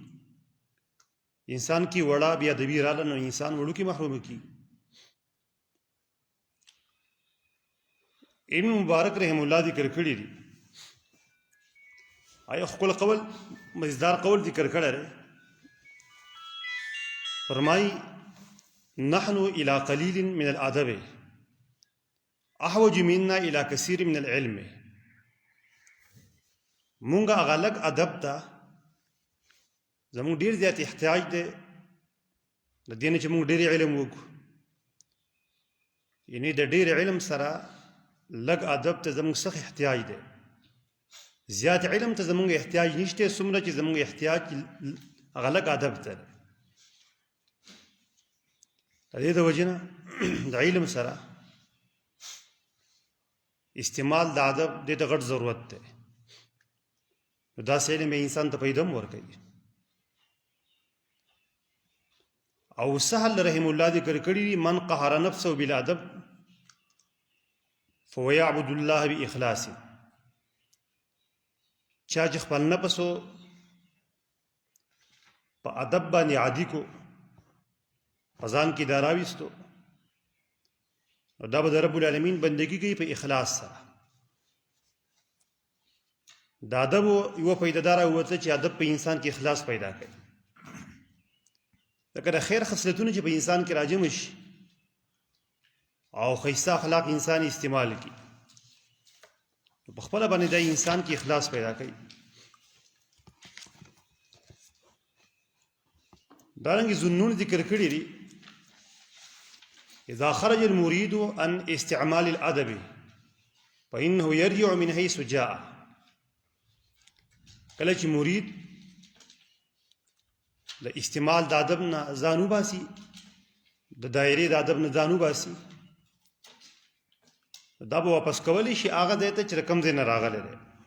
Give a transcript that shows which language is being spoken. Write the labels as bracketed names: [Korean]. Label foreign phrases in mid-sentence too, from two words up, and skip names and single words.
[Pashto] انسان کې وړه بې ادبي راله، نو انسان وړوکې محرومه کېږي. ابن مبارک [Arabic] رحم الله [Pashto] ذکر کړي دي، آیا خپل قول مزدار قول ذکر کړی دی. [Arabic] فرمایي نحن الى قلیل من الادب احوج منا الى کثیر من العلم. [Pashto] مونږ هغه لږ ادب ته زمونږ ډېر زیات احتیاج دی، د دې نه چې مونږ ډېر علم وکړو. یعنې د ډېر علم سره لږ ادب ته زمونږ سخت احتیاج دی. زیات علم ته زمونږ احتیاج نشته، څومره چې زمونږ احتیاج هغه لږ ادب ته دی. د دې د وجې نه د علم سره استعمال د ادب د غټ ضرورت دی. دا علم انسان ته پیدا ورکوي. او سهل [Arabic] رحم الله [Pashto] ذکر کړی [Arabic] من قهر نفسه بالادب فهو يعبد الله باخلاص. [Pashto] چا چې خپل نفس په ادب باندې عادي کو ځان کې دراويستو دا به د [Arabic] رب العالمین [Pashto] بندگی کوي په اخلاص سره. د ادب یو پیدادار وته چې ادب په انسان کې اخلاص پیدا کوي. دا کله خیر خصلتونه چې په انسان کې راجم شي او خیسه اخلاق انسان استعمال کی په خپل باندې د انسان کې اخلاص پیدا کوي. دارنګه زنون ذکر کړی دی [Arabic] اذا خرج المريد عن استعمال الادب فانه يرجع من حيث جاء. [Pashto] کله چې مرید د استعمال د ادب نه ځانو باسي د دایره د ادب نه ځانو باسي دا به واپس کولی شي هغه ځای ته چې رقم ځای نه راغلی دی.